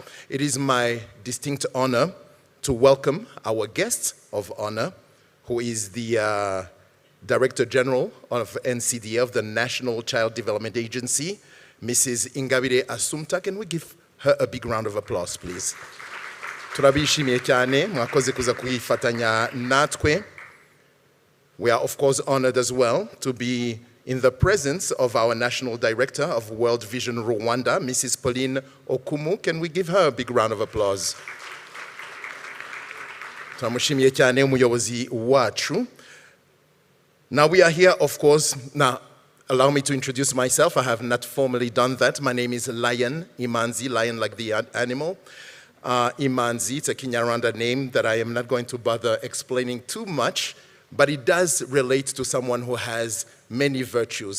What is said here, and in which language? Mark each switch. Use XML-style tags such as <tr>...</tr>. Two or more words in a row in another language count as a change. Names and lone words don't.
<en>It is my distinct honor to welcome our guest of honor, who is the Director General of NCDA, of the National Child Development Agency, Mrs. Ingabire Assumpta. Can we give her a big round of applause, please?</en> <rw>Turabishimiye cyane mwakoze kuza kuyifatanya natwe.</rw> <en>We are of course honored as well to be in the presence of our National Director of World Vision Rwanda, Mrs. Pauline Okumu. Can we give her a big round of applause?</en> <rw>Turamushimiye cyane umuyobozi wacu.</rw> <en>Now we are here, of course. Now, allow me to introduce myself. I have not formally done that. My name is Lion Imanzi, lion like the animal. Imanzi, it's a Kinyarwanda name that I am not going to bother explaining too much, but it does relate to someone who has many virtues.</en>